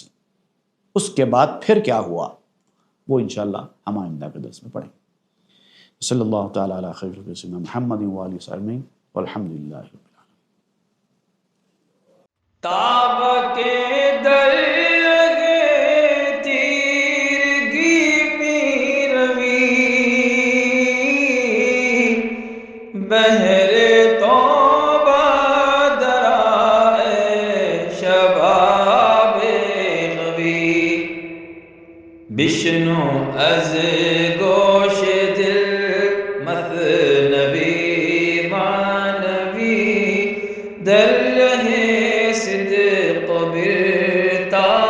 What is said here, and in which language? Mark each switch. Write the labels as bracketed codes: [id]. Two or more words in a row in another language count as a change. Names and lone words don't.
[ur] اس کے بعد پھر کیا ہوا وہ انشاءاللہ ہم آئندہ کے درس میں پڑھیں گے۔ [ar] صلی اللہ تعالیٰ علی خیر سیدنا محمد و آلہ وصحبہ والحمد للہ رب العالمین۔ [fa] تاب کے در لگے تیرگی میں روی، بہر توبہ درائے شباب غوی، بشنو از گوش دل مثنوی معنوی، در رہے صدق برتا